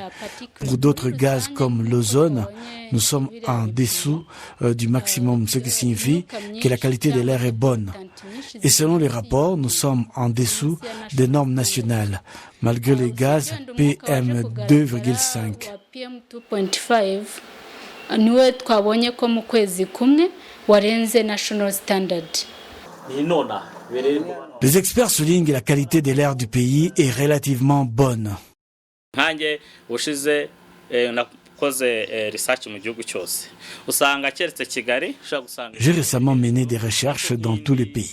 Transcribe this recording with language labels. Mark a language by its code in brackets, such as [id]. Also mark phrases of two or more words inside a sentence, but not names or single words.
[fr] Pour d'autres gaz comme l'ozone, nous sommes en dessous du maximum, ce qui signifie que la qualité de l'air est bonne. Et selon les rapports, nous sommes en dessous des normes nationales, malgré les gaz PM2,5. [rw] niwe twabonye ko mu kwezi kumwe warenze [en] national standard. [fr] Les experts soulignent que la qualité de l'air du pays est relativement bonne. J'ai récemment mené des recherches dans tous les pays.